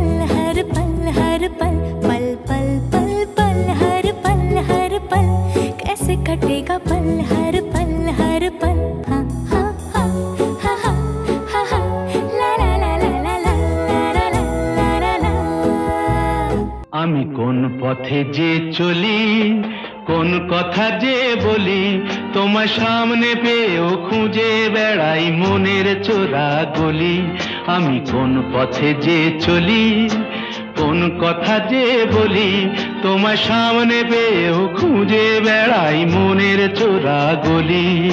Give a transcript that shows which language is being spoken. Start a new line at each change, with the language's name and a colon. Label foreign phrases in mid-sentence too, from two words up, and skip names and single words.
Hindi: हर पल पल पल पल पल हर पल कैसे कटेगा पल हर पल हाँ हाँ हाँ हाँ हाँ हाँ ला ला ला ला ला ला ला ला ला ला।
Bangla: আমি কোন পথে যে চলি, কোন কথা যে বলি, তোমার সামনে পেয়েও খুঁজে বেড়াই মনের চোরা গলি। আমি কোন পথে যে চলি, কোন কথা যে বলি, তোমার সামনে পেয়েও খুঁজে বেড়াই মনের চোরা গলি।